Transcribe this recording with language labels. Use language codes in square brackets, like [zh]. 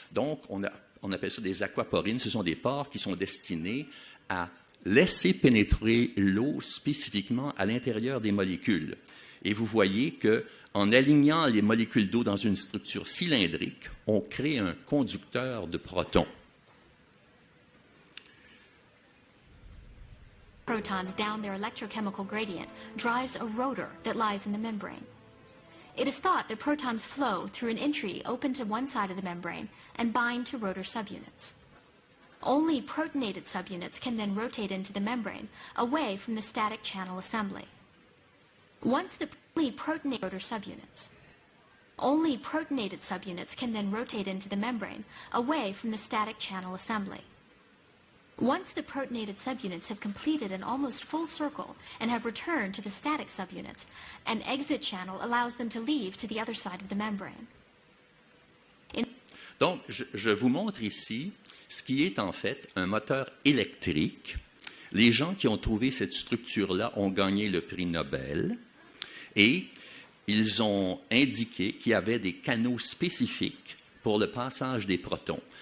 [fr] Donc, on appelle ça des aquaporines. Ce sont des pores qui sont destinés à laisser pénétrer l'eau spécifiquement à l'intérieur des molécules. Et vous voyez qu'en alignant les molécules d'eau dans une structure cylindrique, on crée un conducteur de protons. [en] Protons down their electrochemical gradient drives a rotor that lies in the membrane. It is thought that protons flow through an entry open to one side of the membrane and bind to rotor subunits. Only protonated subunits can then rotate into the membrane, away from the static channel assembly. Once the protonated rotor subunits, only protonated subunits can then rotate into the membrane, away from the static channel assembly. Once the protonated subunits have completed an almost full circle and have returned to the static subunits, an exit channel allows them to leave to the other side of the membrane. [fr] Donc, je vous montre ici ce qui est en fait un moteur électrique. Les gens qui ont trouvé cette structure-là ont gagné le prix Nobel et ils ont indiqué qu'il y avait des canaux spécifiques pour le passage des protons.